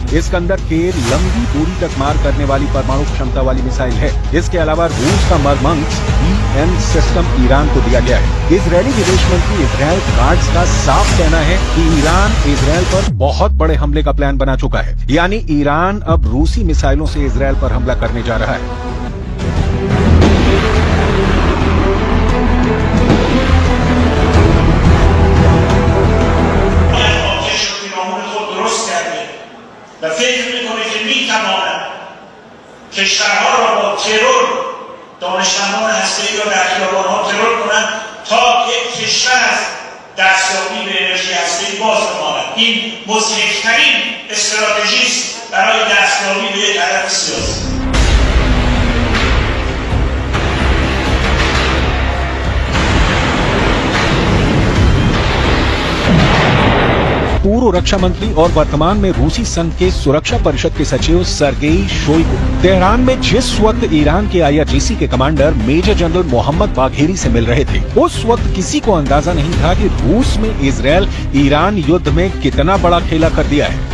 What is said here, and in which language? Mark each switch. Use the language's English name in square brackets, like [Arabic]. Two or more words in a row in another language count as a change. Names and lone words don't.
[Hindi] इस्कंदर के लंबी दूरी तक मार करने वाली परमाणु क्षमता वाली मिसाइल है। इसके अलावा रूस का मर्मंक्स BN सिस्टम ईरान को दिया गया है। इजरायली विदेश मंत्री इजराइल काट्ज का साफ कहना है कि ईरान इजराइल पर बहुत बड़े हमले का प्लान बना चुका है। यानी ईरान अब रूसी मिसाइलों से इजराइल पर हमला करने जा रहा है। [Persian] و فکر میکنه که میتواند کشورها را با ترور دانشمندان هسته‌ای را در خیابان‌ها ترور کنند تا یک کشور از دستیابی به انرژی هسته‌ای باز بماند. این مضحک‌ترین استراتژی است برای دستیابی به یک هدف سیاسی. [Hindi] पूर्व रक्षा मंत्री और वर्तमान में रूसी संघ के सुरक्षा परिषद के सचिव सर्गेई शोइगु तेहरान में जिस वक्त ईरान के IRGC के कमांडर मेजर जनरल मोहम्मद बाघेरी से मिल रहे थे, उस वक्त किसी को अंदाजा नहीं था कि रूस में इजरायल ईरान युद्ध में कितना बड़ा खेला कर दिया है।